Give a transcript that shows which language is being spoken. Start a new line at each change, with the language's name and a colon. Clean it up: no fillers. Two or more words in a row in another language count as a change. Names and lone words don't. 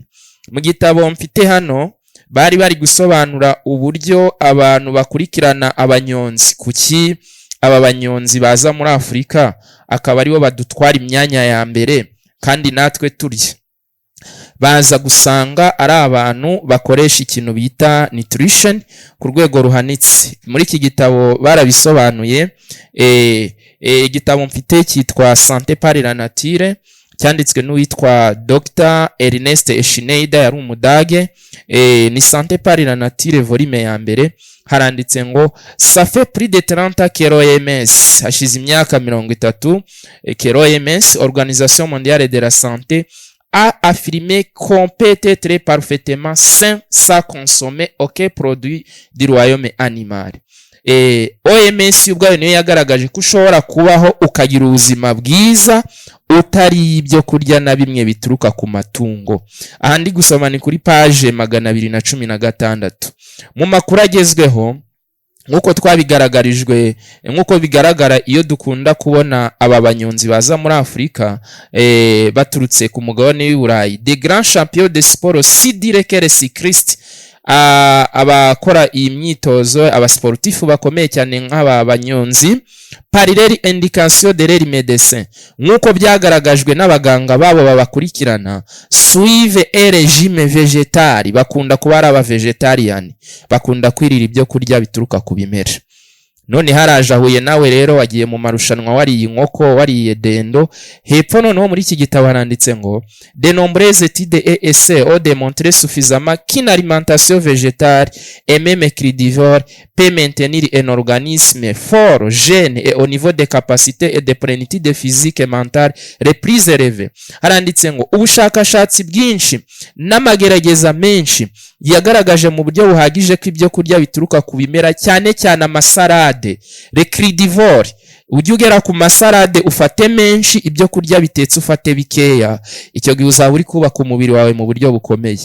Kinyarwanda: Mu gitabo mfite hano bari gusobanura uburyo abantu bakurikirana abanyonzi, kuki aba banyonzi baza muri Afurika akaba aribo badutwara imyanya ya mbere kandi natwe turya. Baza gusanga ari abantu bakoresha ikintu bita nutrition ku rwego ruhanitse. Muri iki gitabo barabisobanuye. Igitabo mfite cyitwa Santé par la nature, cyanditswe n'uwitwa Dr. Ernest Schneider, yari umudage. Ni Santé par la nature volume ya mbere. Haranditse ngo
French: ça fait plus de 30 que l'OMS,
Kinyarwanda: hashize imyaka 30,
French: que l'OMS, Organisation mondiale de la santé, a affirmé qu'on peut être parfaitement sain sans consommer aucun produit du royaume animal.
Kinyarwanda: OMS ubwayo niyo yagaragaje ko ushobora kubaho ukagira ubuzima bwiza utari ibyo kurya na bimwe bituruka ku matungo. Aha ndi gusoma ni kuri page 216. Mu makuru agezweho, nkuko twabigaragarijwe, nkuko bigaragara iyo dukunda kubona aba banyonzi baza muri Afurika baturutse ku mugabane w'Iburayi,
French: des grands champions de sport si dire que les cyclistes,
Kinyarwanda: abakora iyi myitozo, abasportifu bakomeye cyane nk'aba banyonzi,
French: par leur indication de leur médecin,
Kinyarwanda: nkuko byagaragajwe n'abaganga babo babakurikirana,
French: suivent un régime végétal,
Kinyarwanda: bakunda kuba ari aba vegetarian, bakunda kwirira ibyo kurya bituruka ku bimera. None haraje ahuye nawe rero wagiye mu marushanwa wariye inkoko, wariye dendo. Hepfo noneho muri iki gitabo haranditse ngo
French: de nombreuses études et essais ont démontré suffisamment qu'une alimentation végétale et même crudivore peut maintenir un organisme fort, jeune et au niveau des capacités et de plénitude physique et mentale les plus élevées.
Kinyarwanda: Haranditse ngo ubushakashatsi bwinshi n'amagerageza menshi yagaragaje mu buryo buhagije ko ibyo kurya bituruka ku bimera, cyane cyane amasarade,
French: le crudivore,
Kinyarwanda: ujye ugera ku masarade ufate menshi, ibyo kurya bitetse ufate bikeya, icyo gihe uzaba uri kubaka umubiri wawe mu buryo bukomeye.